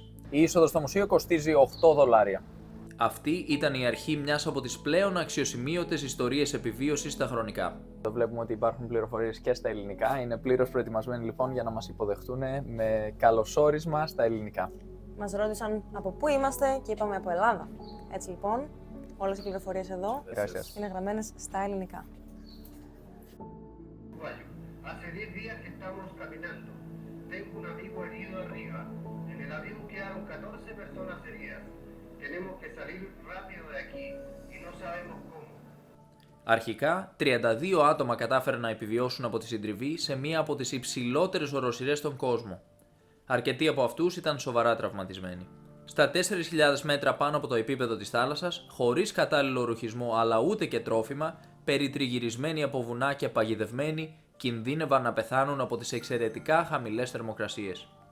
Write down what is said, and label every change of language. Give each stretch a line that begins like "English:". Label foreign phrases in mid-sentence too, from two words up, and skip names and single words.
Greek: Η είσοδος στο μουσείο κοστίζει $8. Αυτή ήταν η αρχή μιας από τις πλέον αξιοσημείωτες ιστορίες επιβίωσης στα χρονικά. Εδώ βλέπουμε ότι υπάρχουν πληροφορίες και στα ελληνικά. Είναι πλήρως προετοιμασμένοι λοιπόν για να μας υποδεχτούν με καλωσόρισμα στα ελληνικά. Μας ρώτησαν από πού είμαστε και είπαμε από Ελλάδα. Έτσι λοιπόν, όλες οι πληροφορίες εδώ είναι γραμμένες στα ελληνικά.
Spanish: Hace 10 días que estamos caminando. Tengo un amigo herido arriba. En el avión quedaron 14 personas heridas. Tenemos que salir rápido de aquí y no sabemos cómo.
Greek: Αρχικά, 32 άτομα κατάφεραν να επιβιώσουν από τη συντριβή σε μία από τις υψηλότερες οροσειρές στον κόσμο. Αρκετοί από αυτούς ήταν σοβαρά τραυματισμένοι. Στα 4.000 μέτρα πάνω από το επίπεδο της θάλασσας, χωρίς κατάλληλο ρουχισμό αλλά ούτε και τρόφιμα, περιτριγυρισμένοι από βουνά και παγιδευμένοι, κινδύνευαν να πεθάνουν από τις εξαιρετικά χαμηλές θερμοκρασίες.